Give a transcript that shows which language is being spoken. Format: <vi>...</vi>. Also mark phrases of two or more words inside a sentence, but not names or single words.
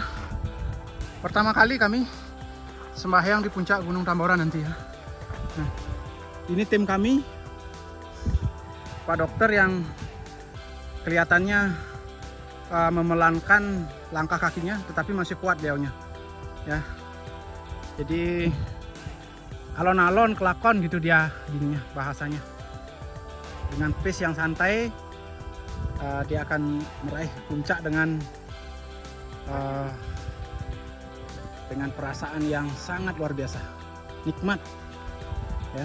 <id>Pertama kali kami sembahyang di puncak Gunung Tambora nanti ya. Nah, ini tim kami, Pak Dokter yang kelihatannya memelankan langkah kakinya, tetapi masih kuat beliaunya ya. Jadi</id> <jv>alon-alon kelakon</jv> <id>gitu dia gininya bahasanya. Dengan pace yang santai dia akan meraih puncak dengan perasaan yang sangat luar biasa, nikmat ya.</id>